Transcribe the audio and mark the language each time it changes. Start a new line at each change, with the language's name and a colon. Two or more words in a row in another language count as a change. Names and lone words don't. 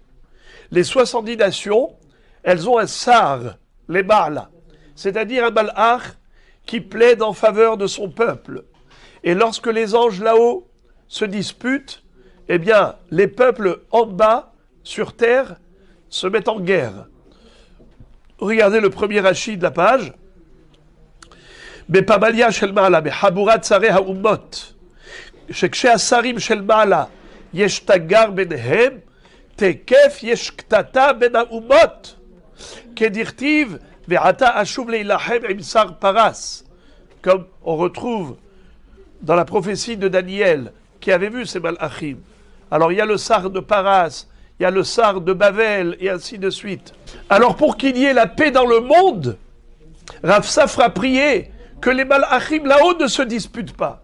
French: Les 70 nations, elles ont un sar, les Baala, c'est-à-dire un malach qui plaide en faveur de son peuple. Et lorsque les anges là-haut se disputent, eh bien, les peuples en bas, sur terre, se mettent en guerre. Regardez le premier Rachid de la page.
Hebrew: בפמליה של מעלה, בחבורת שרי האומות, שכשהשרים של מעלה יש תגר ביניהם, תקף יש קטטה בין האומות, כדכתיב, ועתה אשוב להילחם עם שר פרס,
French: comme on retrouve dans la prophétie de Daniel, qui avait vu ces malachim. Alors il y a le sar de Paras, il y a le sar de Bavel, et ainsi de suite. Alors pour qu'il y ait la paix dans le monde, Rav Safra priait que les malachim là-haut ne se disputent pas.